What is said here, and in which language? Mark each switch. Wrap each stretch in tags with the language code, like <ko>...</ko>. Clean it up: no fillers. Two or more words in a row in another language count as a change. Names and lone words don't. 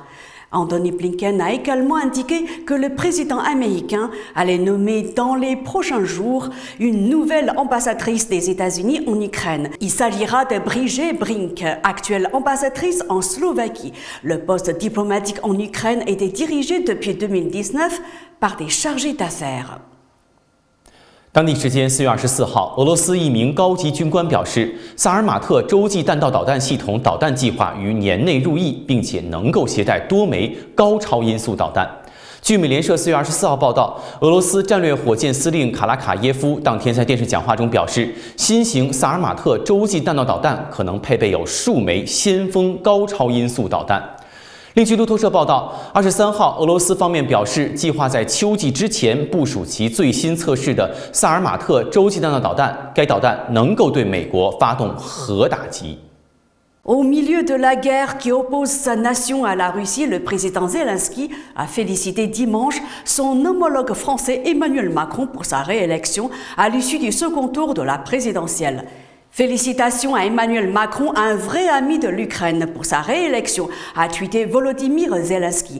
<fr>Antony Blinken a également indiqué que le président américain allait nommer dans les prochains jours une nouvelle ambassadrice des États-Unis en Ukraine. Il s'agira de Bridget Brink, actuelle ambassadrice en Slovaquie. Le poste diplomatique en Ukraine était dirigé depuis 2019 par des chargés d'affaires.</fr> <zh>当地时间4月24号，俄罗斯一名高级军官表示，萨尔马特洲际弹道导弹系统导弹计划于年内入役，并且能够携带多枚高超音速导弹。据美联社4月24号报道，俄罗斯战略火箭司令卡拉卡耶夫当天在电视讲话中表示，新型萨尔马特洲际弹道导弹可能配备有数枚先锋高超音速导弹。另据路透社报道，23号，俄罗斯方面表示，计划在秋季之前部署其最新测试的萨尔马特洲际弹道导弹，该导弹能够对美国发动核打击。</zh> <fr>Au milieu de la guerre qui oppose sa nation à la Russie, le président Zelensky a félicité dimanche son homologue français Emmanuel Macron pour sa réélection à l'issue du second tour de la présidentielle. Félicitations à Emmanuel Macron, un vrai ami de l'Ukraine, pour sa réélection, a tweeté Volodymyr Zelensky.</fr>